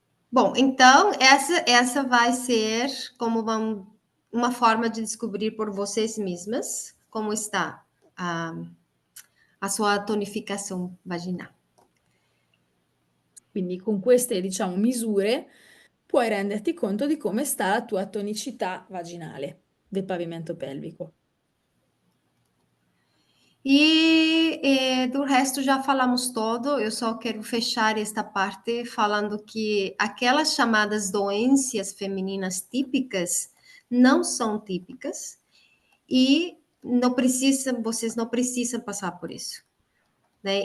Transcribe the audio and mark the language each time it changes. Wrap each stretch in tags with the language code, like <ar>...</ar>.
<pt>Bom, então essa vai ser como uma forma de descobrir por vocês mesmas como está a sua tonificação vaginal.</pt> <it>Quindi con queste, diciamo, misure puoi renderti conto di come sta la tua tonicità vaginale del pavimento pelvico.</it> <pt>E do resto já falamos todo. Eu só quero fechar esta parte falando que aquelas chamadas doenças femininas típicas não são típicas e não precisam, vocês não precisam passar por isso, né?</pt>